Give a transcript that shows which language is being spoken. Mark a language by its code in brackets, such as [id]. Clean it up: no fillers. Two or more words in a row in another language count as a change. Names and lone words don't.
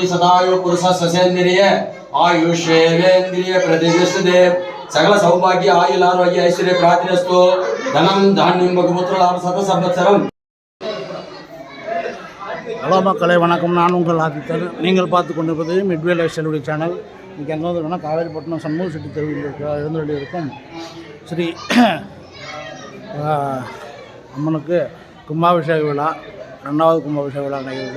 [sa] शतायु पुरुषः ससेन्द्रिय आयुषेवेन्द्रिय प्रतिष्ठते सकल सौभाग्य आयुल आरोग्य ऐश्वर्य प्राप्तिरस्तु धनं धान्यं बहुपुत्र लाभ सत संवत्सरम. [ta] ஹலோ மக்களே வணக்கம். நான் உங்கள் ஆதித்தர். நீங்கள் பார்த்து கொண்டிருப்பது மிட்வே லைஃப் ஸ்டைல் சேனல். இன்றைக்கி எங்கே வந்துருக்கோன்னா காவேரிப்பட்டினம் சண்முக செட்டி தெருவில் இருந்து இருக்கும் ஸ்ரீ அம்மனுக்கு கும்பாபிஷேக விழா, 2வது கும்பாபிஷேக விழா நிகழ்கிறது.